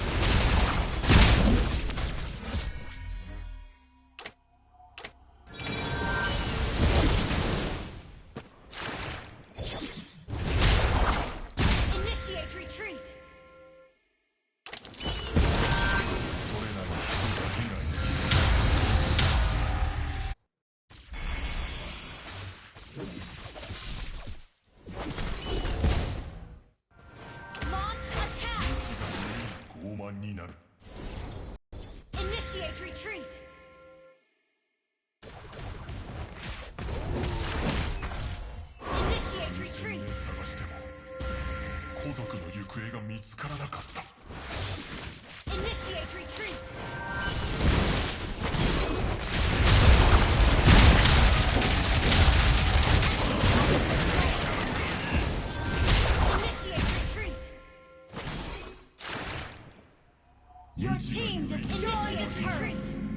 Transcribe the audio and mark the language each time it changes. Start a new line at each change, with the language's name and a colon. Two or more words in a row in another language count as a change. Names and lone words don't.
English: Initiate retreat.
Japanese: それなりに人が被害に。
English: Launch attack.
Japanese: 傲慢になる。
English: Initiate retreat. Initiate
Japanese: 全員
English: retreat.
Japanese: 探しても皇族の行方が見つからなかった。
English: Initiate retreat. Initiate retreat. Your team destroyed a turret.